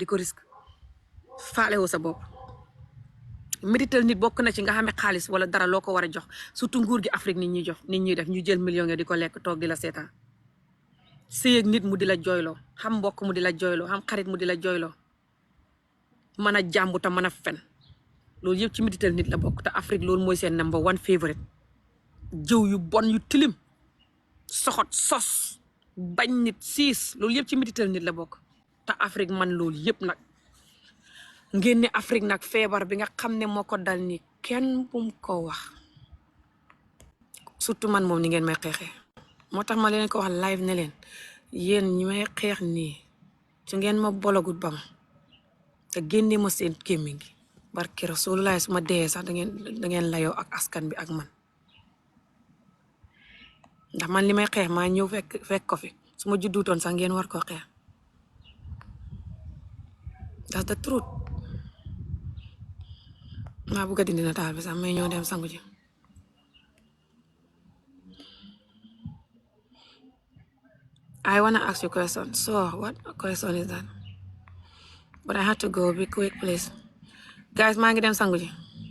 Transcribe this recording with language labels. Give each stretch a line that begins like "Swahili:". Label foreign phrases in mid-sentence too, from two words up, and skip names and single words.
Wolof: ko risque faalewoo sa bopp métital nit bokk na ci nga xamee xaalis wala dara loo ko war a jox surtout nguur gi Afrique nit ñuy jox nit ñuy def ñu jël million nga di ko lekk toog di la seetaan sëy ak nit mu di la jooyloo xam mbokk mu di la jooyloo xam xarit mu di la jooyloo mën a jàmbu te mën a fen loolu yëpp ci métital nit la bokk te Afrique loolu mooy seen
English: number one favorite
Wolof: jëw yu bon yu tilim soxot sos bañ nit siis loolu yëpp ci métital nit la bokk te Afrique man loolu yëpp nag ngeen ne Afrique nag feebar bi nga xam ne moo ko dal ni kenn bum ko wax surtout man moom ni ngeen may xeexee moo tax ma leen ko wax live ne leen yéen ñi may xeex nii su ngeen ma bologut ba ma te génne ma seen gémmiñ gi barki Rasulullah su ma dee sax da ngeen layoo ak askan bi ak man ndax man li may xeex maa ñëw fekk ko fi su ma judduutoon sax ngeen war koo xeex
English: that's the truth
Wolof: maa bëgg a dindi nataal bi sax may ñëw dem sangu ji
English: I wanna ask you a question. So what question is that? But I had to go. Be quick, please. Guys,
Wolof: maa ngi dem sangu ji